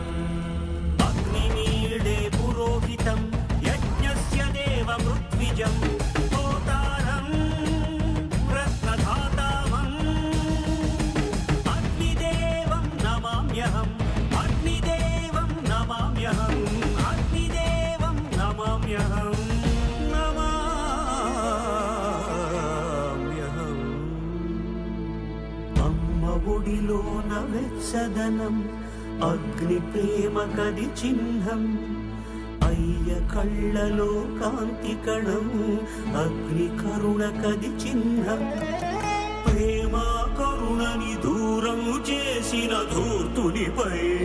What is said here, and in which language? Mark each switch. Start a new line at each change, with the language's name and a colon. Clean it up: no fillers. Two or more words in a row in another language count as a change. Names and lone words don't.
Sanskrit: अग्निमीडे पुरोहितं यज्ञस्य देवमृत्विजं होतारं रत्नधातामम् अग्निदेवं नमाम्यहम् अग्निदेवं नमाम्यहम् अग्निदेवं नमाम्यहम्
Telugu: ఒడిలోన వెచ్చదనం అగ్ని ప్రేమ కది చిహ్నం అయ్య కళ్ళలో కాంతి కణం అగ్ని కరుణ కది చిహ్నం ప్రేమ కరుణని దూరం చేసిన ధూర్తునిపై